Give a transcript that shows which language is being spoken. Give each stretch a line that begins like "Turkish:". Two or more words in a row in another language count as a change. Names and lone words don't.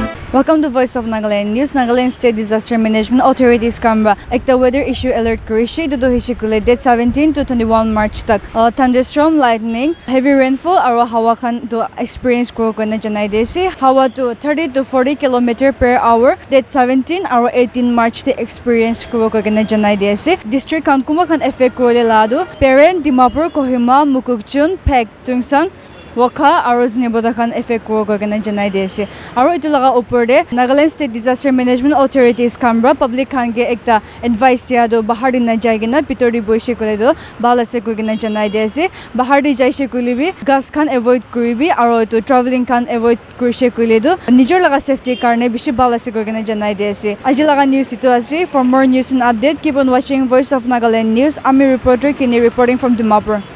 English: Welcome to Voice of Nagaland News. Nagaland State Disaster Management Authorities Camera.
Naga Pidgin: Ekta weather issue alert kurishi to hishikule date 17 to 21 March tak.
English: Thunderstorm, lightning, heavy rainfall
Naga Pidgin: aro hawa khan to experience kuro kona janai desi. Hawa to
English: 30 to 40 km per hour.
Naga Pidgin: Date 17 aro 18 March te experience kuro kona janai desi. District khan kuma khan effect kuro de lado. Parent Dimapur, Kohima, Mukukchun, Pek, Tungsang. Waka aro Zineboda khan effect kuro kona janai desi. Aro itu laga upor de Nagaland State Disaster Management Authorities Camera public khan ke ekta advice ya do bahar din na jaige na pitori boishe kole do bala se ko kena janai desi. Bahar di jaise kuli bi gas khan avoid kuribi aro itu traveling khan avoid kurishe kule do nijor laga safety karne bishi bala se ko kena janai desi. Aji laga news itu ase.
English: For more news and update keep on watching Voice of Nagaland News. I'm a reporter Kini reporting from Dimapur.